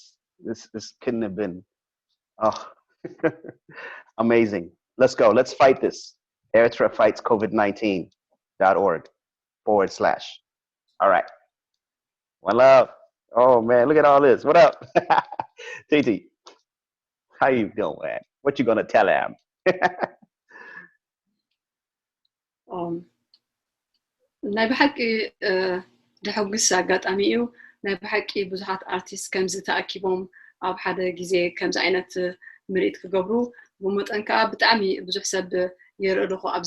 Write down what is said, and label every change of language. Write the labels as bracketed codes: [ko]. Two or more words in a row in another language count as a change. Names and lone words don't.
[en] This couldn't have been, oh, amazing. Let's go. Let's fight this. Eritrea fights COVID-19.org / All right. One love. Oh man, look at all this. What up? Titi, how you doing, man? What you gonna tell him? [ti] ናይ ብሓቂ ድሕጉስ ኣጋጣሚ እዩ ናይ ብሓቂ ብዙሓት ኣርቲስት ከምዚ ተኣኪቦም ኣብ ሓደ ግዜ ከምዚ ዓይነት ምርኢት ክገብሩ ብመጠን ከዓ ብጣዕሚ ብዙሕ ሰብ ይርአልኹ ኣብዚ